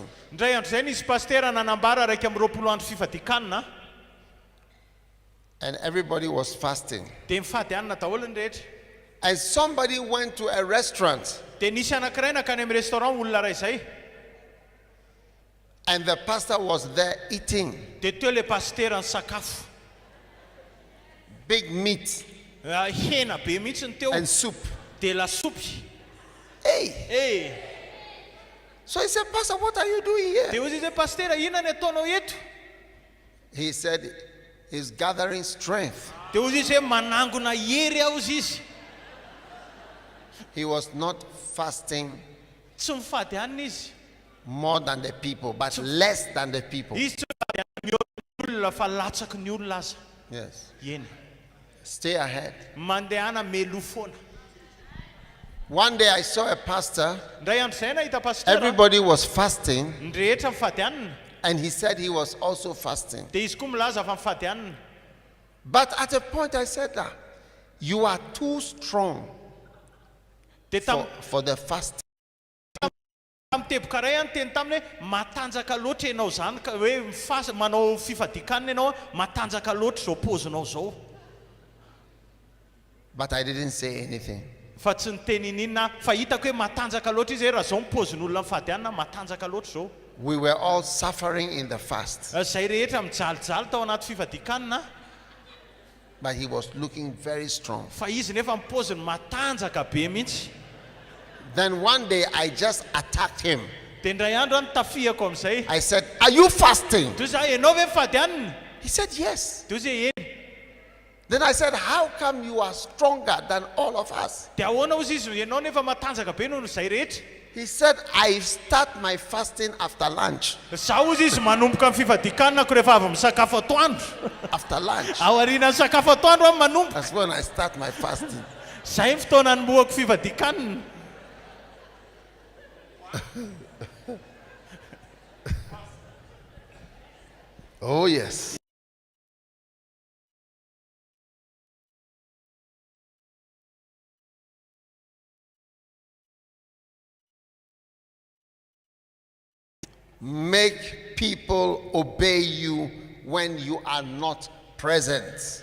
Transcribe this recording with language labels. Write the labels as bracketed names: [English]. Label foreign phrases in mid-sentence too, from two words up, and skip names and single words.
[Malagasy] Ndray andro zay nisy pastera nanambara raiky amin'ny 20 andro fifadikanina. [English] And everybody was fasting. [Malagasy] De mifady anina daholo ny rehetra. [English] And somebody went to a restaurant. [Malagasy] De nisy anankiray nakany amin'ny restaurant olona ray zay. [English] And the pastor was there eating. [Malagasy] De teo le pastera ny sakafo. [English] Big meat [Malagasy] Hena be mihitsy ny teo. [English] and soup. [Malagasy] De lasopy. [English] Hey. So he said, Pastor, what are you doing [Malagasy] De [English] here? [Malagasy] ozy zay pastera inona ny ataonao eto? [English] He said, he's gathering strength. [Malagasy] De ozy izy hoe manangona hery ao izy izy. [English] He was not fasting [Malagasy] Tsy mifady anina izy. [English] more than the people, but less than the people. [Malagasy] Izy tsy mifady anina ny olona fa latsaky ny olona aza. [English] Yes. [Malagasy] Eny. [English] Stay ahead. [Malagasy] Mandehana melo foana. [English] One day I saw a pastor. [Malagasy] Ndray andro zay nahita pastera. [English] Everybody was fasting, [Malagasy] Ny rehetra mifady anina. [English] and he said he was also fasting. [Malagasy] De izy koa milaza fa mifady anina. [English] But at a point I said that you are too strong [Malagasy] De [English] for the fasting. [Malagasy] tamteboka ray any teny taminy hoe matanjaka loatra ianao zany ka hoe manao fifadikanina ianao matanjaka loatra zao pozinao zao. [English] But I didn't say anything. [Malagasy] Fa tsy niteny inona fa hitako hoe matanjaka loatra izy raha zao pozin'olona mifady anina matanjaka loatra zao. [English] We were all suffering in the fast, [Malagasy] Zay rehetra mijalijaly tao anaty fifadikanina. [English] but he was looking very strong. [Malagasy] Fa izy nefa mipoziny matanjaka be mihitsy. [English] Then one day I just attacked him. [Malagasy] De ndray andro any tafiako am'zay. [English] I said, are you fasting? [Malagasy] De za ianao ve mifady anina? [English] He said, yes. [Malagasy] De ozy eny. [English] Then I said, how come you are stronger than all of us? [Malagasy] De ahoana ozy izy ianao nefa matanjaka be noho zay rehetra? [English] He said, I start my fasting after lunch. [Malagasy] Za ozy izy manomboka amin'ny fifadikanina ko rehefa avy misakafo atoandro. [English] After lunch. [Malagasy] Ao aorian'ny sakafo atoandro aho manomboka. [English] That's when I start my fasting. [Malagasy] Zay ny fotoana nomboako fifadikanina. [English] Oh, yes. Make people obey you when you are not present.